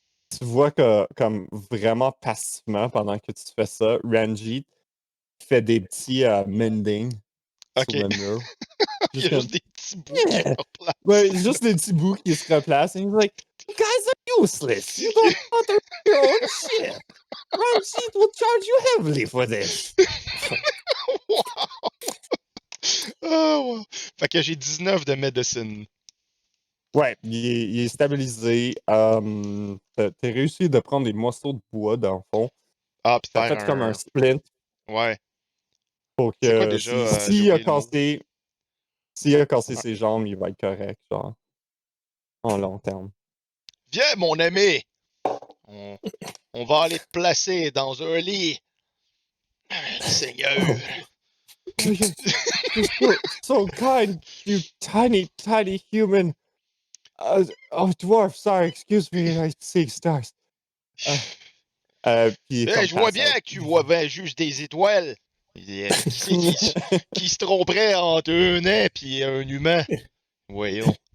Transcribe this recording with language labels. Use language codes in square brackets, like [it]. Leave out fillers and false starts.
[fr] Tu vois que, comme vraiment passivement, pendant que tu fais ça, Ranjit fait des petits mending sur le mur. Il y a juste des petits bouts qui se replacent. Ouais, juste des petits bouts qui se replacent. [en] And he's like, you guys are useless. You don't bother your own shit. Ranjit will charge you heavily for this. Wow! Oh, wow. [fr] Fait que j'ai 19 de medicine. Ouais, il est stabilisé. T'as réussi de prendre des morceaux de bois dans le fond. Ah, pis t'as fait comme un splint. Ouais. Pour C'est quoi que déjà, s'il a cassé ses jambes, il va être correct, genre. En long terme. Viens, mon ami! On va aller te placer dans un lit. Seigneur! [en] You're so kind, you tiny human. Dwarf, sorry, excuse me, I see stars. [fr] Je vois bien que tu vois bien juste des étoiles. Qui se tromperait entre un nain et un humain? Voyons.